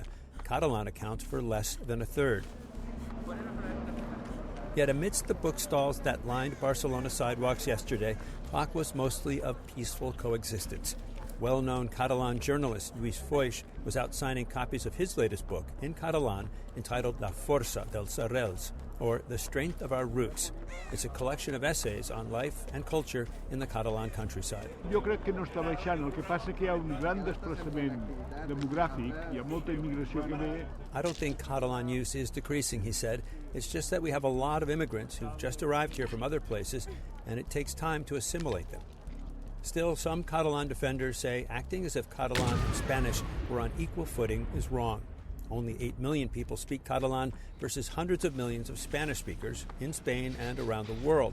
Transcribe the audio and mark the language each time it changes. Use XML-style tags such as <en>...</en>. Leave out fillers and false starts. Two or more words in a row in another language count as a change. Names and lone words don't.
<en>Catalan accounts for less than a third. Yet amidst the bookstalls that lined Barcelona sidewalks yesterday, talk was mostly of peaceful coexistence. Well-known Catalan journalist Lluís Foix was out signing copies of his latest book in Catalan entitled La Força dels Arrels, or The Strength of Our Roots. It's a collection of essays on life and culture in the Catalan countryside.</en> <ca>Jo crec que no està baixant, el que passa que hi ha un gran desplaçament demogràfic, hi ha molta immigració que ve.</ca> <en>I don't think Catalan use is decreasing, he said. It's just that we have a lot of immigrants who've just arrived here from other places, and it takes time to assimilate them. Still, some Catalan defenders say acting as if Catalan and Spanish were on equal footing is wrong. Only 8 million people speak Catalan versus hundreds of millions of Spanish speakers in Spain and around the world.</en>